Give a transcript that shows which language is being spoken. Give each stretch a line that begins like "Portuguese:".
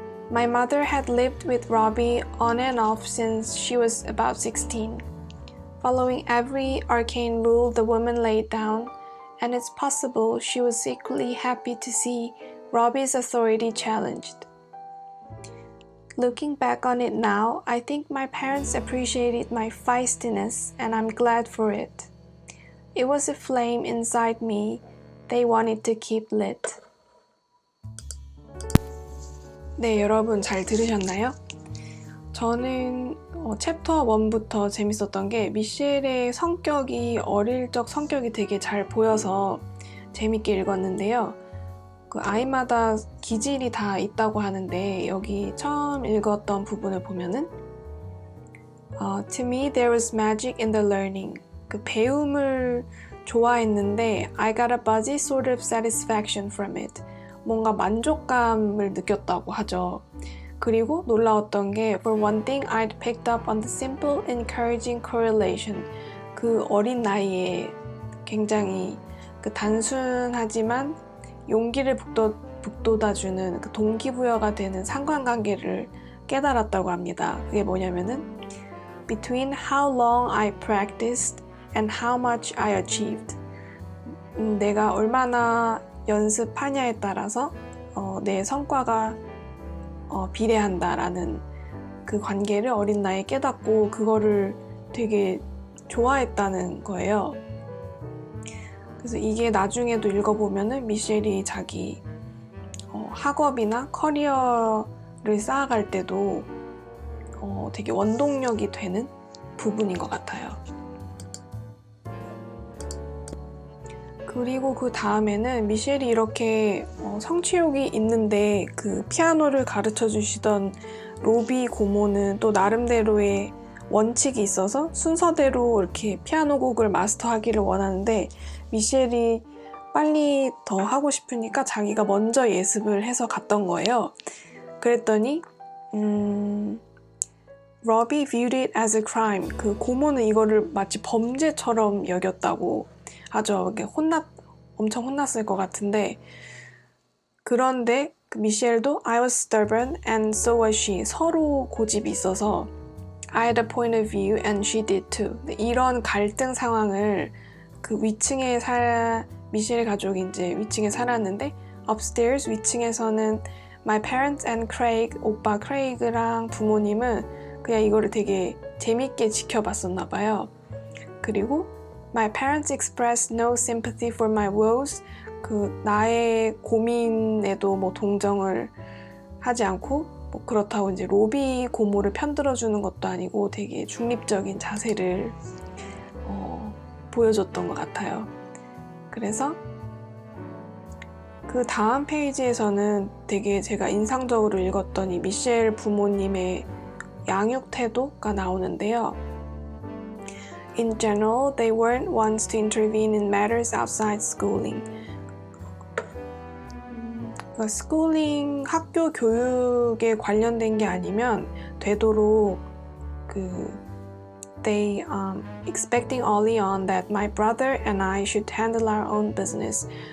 English: My mother had lived with Robbie on and off since she was about 16, following every arcane rule the woman laid down, and it's possible she was equally happy to see Robbie's authority challenged. Looking back on it now, I think my parents appreciated my feistiness and I'm glad for it. It was a flame inside me they wanted to keep lit.
Korean: 네, 여러분 잘 들으셨나요? 저는 챕터 1부터 재밌었던 게 미셸의 성격이 어릴 적 성격이 되게 잘 보여서 재밌게 읽었는데요. 그 아이마다 기질이 다 있다고 하는데 여기 처음 읽었던 부분을 보면은
English: To me there was magic in the learning.
Korean: 그 배움을 좋아했는데
English: I got a buzzy sort of satisfaction from it.
Korean: 뭔가 만족감을 느꼈다고 하죠. 그리고 놀라웠던 게
English: For one thing, I'd picked up on the simple, encouraging correlation.
Korean: 그 어린 나이에 굉장히 그 단순하지만 용기를 북돋아주는 그 동기부여가 되는 상관관계를 깨달았다고 합니다. 그게 뭐냐면은
English: Between how long I practiced and how much I achieved.
Korean: 내가 얼마나 연습하냐에 따라서 내 성과가 비례한다라는 그 관계를 어린 나이에 깨닫고 그거를 되게 좋아했다는 거예요. 그래서 이게 나중에도 읽어보면은 미셸이 자기 학업이나 커리어를 쌓아갈 때도 되게 원동력이 되는 부분인 것 같아요. 그리고 그 다음에는 미셸이 이렇게 성취욕이 있는데 그 피아노를 가르쳐 주시던 로비 고모는 또 나름대로의 원칙이 있어서 순서대로 이렇게 피아노 곡을 마스터하기를 원하는데 미셸이 빨리 더 하고 싶으니까 자기가 먼저 예습을 해서 갔던 거예요. 그랬더니
English: Robbie viewed it as a crime.
Korean: 그 고모는 이거를 마치 범죄처럼 여겼다고 하죠. 엄청 혼났을 것 같은데 그런데 미셸도
English: I was stubborn and so was she.
Korean: 서로 고집이 있어서
English: I had a point of view and she did too.
Korean: 이런 갈등 상황을 그 위층에 미셸 가족이 이제 위층에 살았는데 upstairs 위층에서는
English: my parents and Craig
Korean: 오빠 크레이그랑 부모님은 그냥 이거를 되게 재밌게 지켜봤었나 봐요. 그리고
English: My parents expressed no sympathy for my woes.
Korean: 그 나의 고민에도 뭐 동정을 하지 않고 뭐 그렇다고 이제 로비 고모를 편들어주는 것도 아니고 되게 중립적인 자세를 보여줬던 것 같아요. 그래서 그 다음 페이지에서는 되게 제가 인상적으로 읽었던 이 미셸 부모님의 양육 태도가 나오는데요.
English: In general, they weren't ones to intervene in matters outside schooling.
Korean: 그러니까 스쿨링, 학교 교육에 관련된 게 아니면 되도록
English: they expecting early on that my brother and I should handle our own business.